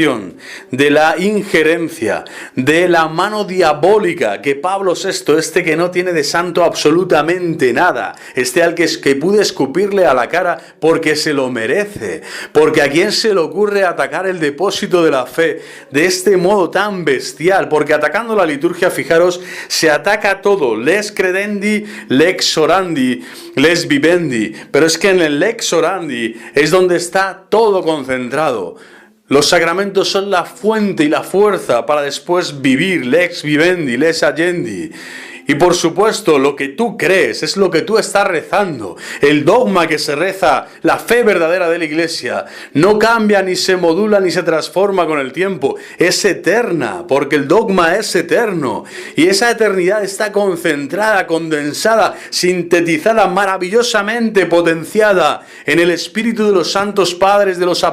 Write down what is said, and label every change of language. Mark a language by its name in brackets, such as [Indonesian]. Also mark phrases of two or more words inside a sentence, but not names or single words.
[Spanish] de la injerencia, de la mano diabólica que Pablo VI, este que no tiene de santo absolutamente nada, al que pude escupirle a la cara porque se lo merece, porque a quién se le ocurre atacar el depósito de la fe de este modo tan bestial, porque atacando la liturgia, fijaros, se ataca todo, [Latin] lex credendi, lex orandi, lex vivendi, [Spanish] pero es que en el [Latin] lex orandi [Spanish] es donde está todo concentrado. Los sacramentos son la fuente y la fuerza para después vivir, [Latin] lex vivendi, lex agendi. [Spanish] Y por supuesto, lo que tú crees es lo que tú estás rezando. El dogma que se reza, la fe verdadera de la Iglesia, no cambia, ni se modula, ni se transforma con el tiempo. Es eterna, porque el dogma es eterno. Y esa eternidad está concentrada, condensada, sintetizada, maravillosamente potenciada en el espíritu de los santos padres, de los